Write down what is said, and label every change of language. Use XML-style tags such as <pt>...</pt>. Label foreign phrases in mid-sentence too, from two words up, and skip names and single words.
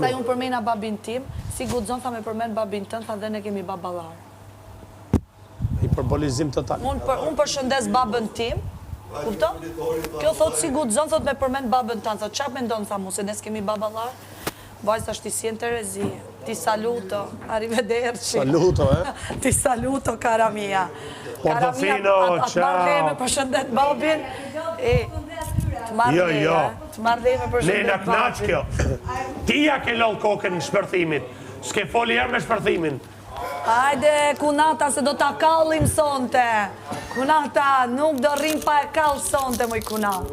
<sq>Pastaj unë përmena babin tim, si guxon tha me përmend babin tënd, tha dhe ne kemi baballar. Hiperbolizim total. Unë përshëndes babën tim, kupto? Kjo thot si guxon, thot me përmend babën tënd, thot çfarë mendon tha mu se ne s'kemi baballar? Vajza është ti si Terezi,</sq> <it>ti saluto, arrivederci. Saluto, Ti saluto, cara mia. Portofino, ciao.</it> <sq>Atë përshëndet babin. Jo. Të marrë leje me përshëndet. Ne na knaq kjo. Ti ja ke loll kokën në shpërthimit. S'ke foli herë me shpërthimin. Hajde, kunata, se do t'a kallim sonte. Kunata, nuk do rrim pa e kall sonte, moj kunat.</sq>